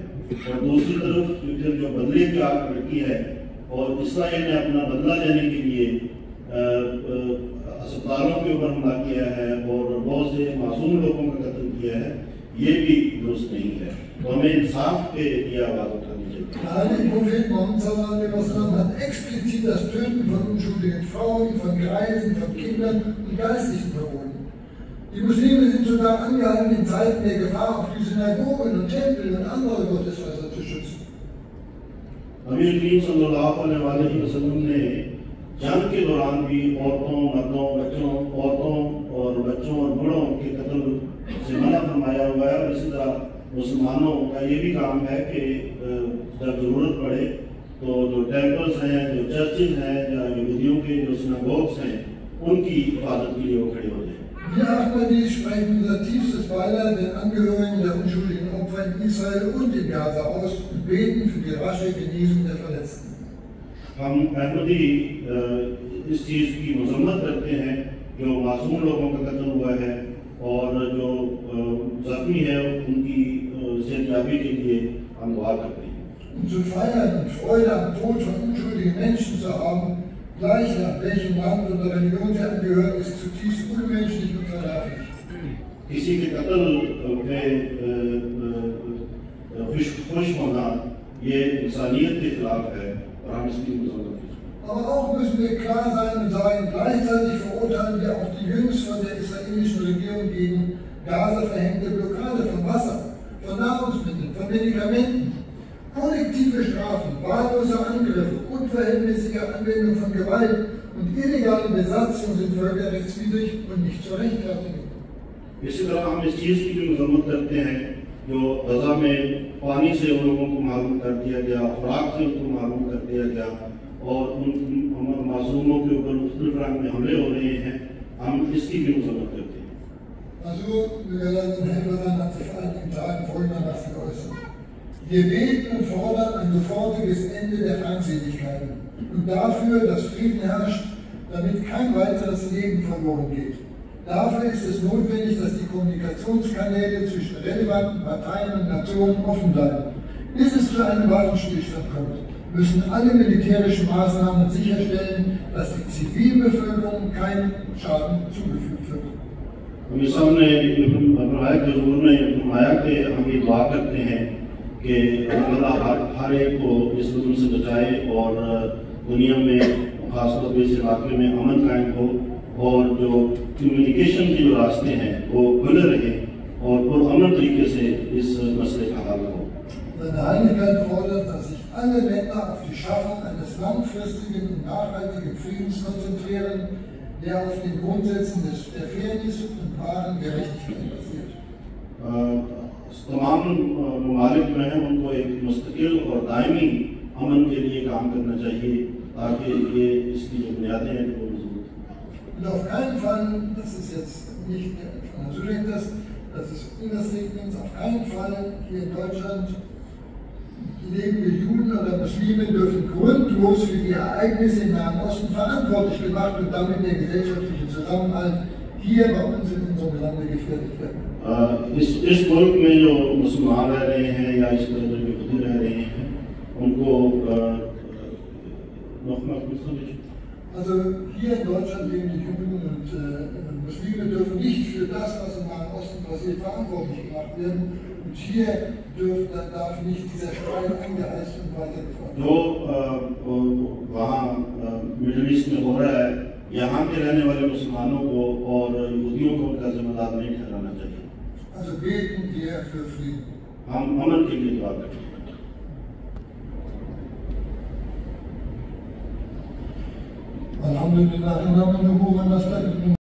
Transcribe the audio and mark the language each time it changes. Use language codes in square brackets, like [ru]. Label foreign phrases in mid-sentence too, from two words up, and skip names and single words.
[ur] اور دوسری طرف جو بدلے کی آگ لڑکی ہے اور اسرائیل نے اپنا بدلہ لینے کے لیے اسپتالوں کے اوپر حملہ کیا ہے اور بہت سے معصوم لوگوں کا قتل کیا ہے، یہ بھی درست نہیں ہے. تو ہمیں انصاف پہ یہ آواز اٹھانی چاہیے. [de] Der Prophet Muhammad hat explizit das Töten von unschuldigen Frauen, von Greisen, von Kindern und Geistlichen verboten. Die Muslime sind sogar angehalten, in Zeiten der Gefahr auch die Synagogen und Tempel und andere Gotteshäuser zu schützen. [ur] نبی کریم [ar] صلی اللہ علیہ وسلم [ur] نے جنگ کے دوران بھی عورتوں، مردوں، بچوں اور بوڑھوں کے قتل سے منع فرمایا ہوا ہے. اور اسی طرح مسلمانوں کا یہ بھی کام ہے کہ جب ضرورت پڑے تو جو ٹیمپلز ہیں، جو چرچز ہیں، یا یہودیوں کے جو سیناگوگز ہیں، ان کی حفاظت کے لیے وہ کھڑے ہو جائے. [de] Wir Ahmadis sprechen unser tiefstes Beileid den Angehörigen der unschuldigen Opfer in Israel und in Gaza aus und beten für die rasche Genesung der Verletzten. [ur] ہم احمدی اس چیز کی مذمت کرتے ہیں جو معصوم لوگوں کا قتل ہوا ہے اور جو زخمی ہے ان کی صحت یابی کے لیے ہم دعا کرتے ہیں. [de] Um zu feiern und Freude am Tod von unschuldigen Menschen zu haben, gleich nach welchem Land oder Religion sie angehören, ist zutiefst unmenschlich und verwerflich. [ur] کسی کے قتل پہ خوش ہونا یہ انسانیت کے خلاف ہے اور ہم اس کی مذمت کرتے ہیں. [de] Aber auch müssen wir klar sein und sagen, gleichzeitig verurteilen wir auch die jüngst von der israelischen Regierung gegen Gaza verhängte Blockade von Wasser, von Nahrungsmitteln, von Medikamenten. Kollektive Strafen, wahllose Angriffe, unverhältnismäßige Anwendung von Gewalt und illegale Besatzung sind völkerrechtswidrig und nicht zu rechtfertigen. [ur] اسی طرح ہم اس چیز کی بھی مذمت کرتے ہیں جو غزہ میں پانی سے ان لوگوں کو معلوم کر دیا گیا، خوراک سے ان کو معلوم کر دیا گیا اور ان معصوموں کے اوپر مختلف رنگ میں حملے ہو رہے ہیں، ہم اس کی بھی مذمت کرتے ہیں. [de] Also, Helferin hat sich vor einigen Tagen folgendermaßen geäußert. Wir beten und fordern ein sofortiges Ende der Feindseligkeiten und dafür, dass Frieden herrscht, damit kein weiteres Leben verloren geht. Dafür ist es notwendig, dass die Kommunikationskanäle zwischen relevanten Parteien und Nationen offen bleiben. Bis es zu einem Waffenstillstand kommt, müssen alle militärischen Maßnahmen sicherstellen, dass die Zivilbevölkerung keinen Schaden zugefügt wird. [ur] ہم اس سامنے فرمایا کہ حضور نے فرمایا کہ ہم یہ دعا کرتے ہیں کہ اللہ ہر ایک کو اس ظلم سے بچائے اور دنیا میں خاص طور پر اس علاقے میں امن قائم ہو اور جو کمیونیکیشن کے جو راستے ہیں وہ کھلے رہے اور پرامن طریقے سے اس مسئلے کا حل ہو. [de] Seine Heiligkeit fordert, dass sich alle Länder auf die Schaffung eines langfristigen und nachhaltigen Friedens konzentrieren, der auf den Grundsätzen der Fairness und wahren Gerechtigkeit basiert. [ur] تمام ممالک جو ہیں ان کو ایک مستقل اور دائمی امن کے لیے کام کرنا چاہیے تاکہ یہ اس کی جو بنیادیں ہیں وہ مضبوط ہوں. [de] Und auf keinen Fall, das ist jetzt nicht von Asylien, das ist Innerstatements, auf keinen Fall hier in Deutschland lebende Juden oder Muslime dürfen grundlos für die Ereignisse im Nahen Osten verantwortlich gemacht und damit der gesellschaftliche Zusammenhalt hier bei uns in unserem Lande gefährdet werden. [ur] اس ملک میں جو مسلمان رہ رہے ہیں یا اس طرح جو یہودی رہ رہے ہیں ان کو [de] Also hier in Deutschland lebende Juden und Muslime dürfen nicht für das, was im Nahen Osten passiert, verantwortlich gemacht werden. Und hier darf nicht dieser Streit angeheizt und weitergeführt werden. [ur] جو وہاں [en] Middle East [ur] میں ہو رہا ہے، یہاں کے رہنے والے مسلمانوں کو اور یہودیوں کو ان کا ذمہ دار نہیں ٹھہرانا چاہیے. [de] Also beten wir für Frieden. [ur] ہم امن کے لیے دعا کرتے ہیں. [ar] Alhamdulillah,